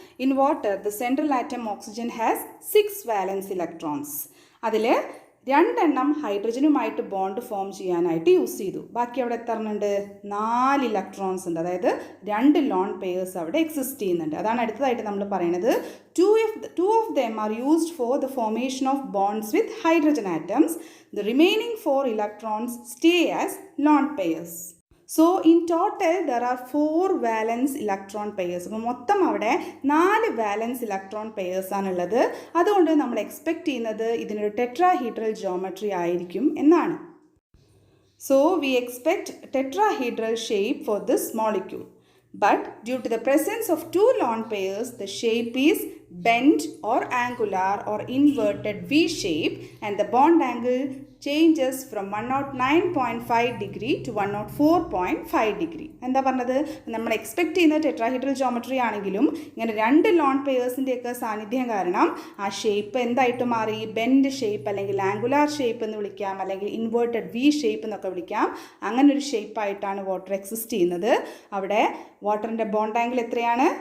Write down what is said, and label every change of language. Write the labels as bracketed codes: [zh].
[en] In water the central atom oxygen has 6 valence electrons. [ml] അതിൽ രണ്ടെണ്ണം ഹൈഡ്രജനുമായിട്ട് bond form ചെയ്യാനായിട്ട് use ചെയ്തു. ബാക്കി അവിടെ എത്ര ഉണ്ട്? 4 ഇലക്ട്രോൺസ് ഉണ്ട്. അതായത് 2 ലോൺ പെയേഴ്സ് അവിടെ എക്സിസ്റ്റ് ചെയ്യുന്നുണ്ട്. അതാണ് അടുത്തതായിട്ട് നമ്മൾ പറയുന്നത്. [en] Two of them are used for the formation of bonds with hydrogen atoms. The remaining 4 electrons stay as lone pairs. So in total there are 4 valence electron pairs. [ml] അപ്പോൾ മൊത്തം അവിടെ 4 [en] valence electron pairs [ml] ആണുള്ളത്. അതുകൊണ്ട് നമ്മൾ expect ചെയ്യുന്നത് ഇതിനൊരു tetrahedral geometry ആയിരിക്കും എന്നാണ്. [en] So we expect tetrahedral shape for this molecule. But due to the presence of 2 lone pairs, the shape is bent or angular or inverted V shape, and the bond angle changes from 109.5 degree to 104.5 degree. [ml] എന്താ പറഞ്ഞത്? നമ്മൾ expect ചെയ്യുന്ന tetrahedral geometry ആണെങ്കിലും ഇങ്ങനെ 2 loan പെയേഴ്സിൻ്റെയൊക്കെ സാന്നിധ്യം കാരണം ആ shape എന്തായിട്ട് മാറി? ബെൻഡ് ഷേപ്പ് അല്ലെങ്കിൽ ആംഗുലാർ ഷേപ്പ് എന്ന് വിളിക്കാം, അല്ലെങ്കിൽ ഇൻവേർട്ടഡ് വി ഷേപ്പ് എന്നൊക്കെ വിളിക്കാം. അങ്ങനെ ഒരു ഷേപ്പായിട്ടാണ് വാട്ടർ എക്സിസ്റ്റ് ചെയ്യുന്നത്. അവിടെ വാട്ടറിൻ്റെ ബോണ്ട് ആംഗിൾ എത്രയാണ്?